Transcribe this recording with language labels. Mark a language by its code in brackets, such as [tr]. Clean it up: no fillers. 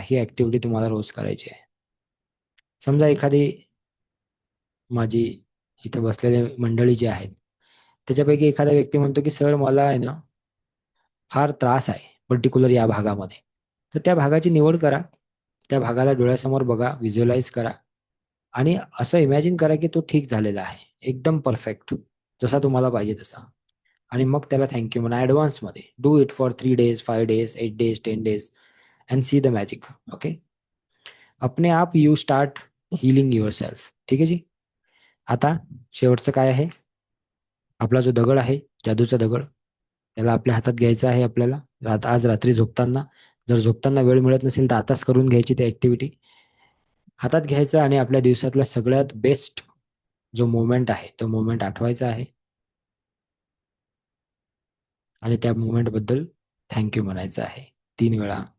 [mr] ही activity तुम्हाला रोज करायची आहे. समजा एखादी माझी इथे बसलेले मंडळी जी आहेत, त्याच्यापैकी एखादा व्यक्ती म्हणतो की सर मला आहे ना फार त्रास आहे पर्टिक्युलर या भागामध्ये, तर त्या भागाची निवड करा. त्या भागाला डोळ्यासमोर बघा, व्हिज्युअलाइज करा आणि असं इमॅजिन करा की तो ठीक झालेला आहे, एकदम परफेक्ट, जसा तुम्हाला पाहिजे तसा. आणि मग त्याला थँक्यू म्हणा ॲडव्हान्समध्ये. [en] Do it for 3 days, 5 days, 8 days, 10 days and see the magic. Okay, [hi] अपने आप [en] You start healing yourself. [mr] ठीक आहे जी. आता शेवटचं काय आहे, आपला जो दगड आहे, जादूचा दगड, त्याला आपल्या हातात घ्यायचा आहे आपल्याला. आज रात्री झोपताना, जर झोपताना वेळ मिळत नसेल तर आताच करून घ्यायची ती ऍक्टिव्हिटी. हातात घ्यायचा आणि आपल्या दिवसातला सगळ्यात बेस्ट जो मोमेंट आहे तो मोमेंट आठवायचा आहे आणि त्या मोमेंट बद्दल थँक्यू म्हणायचं आहे 3 वेळा.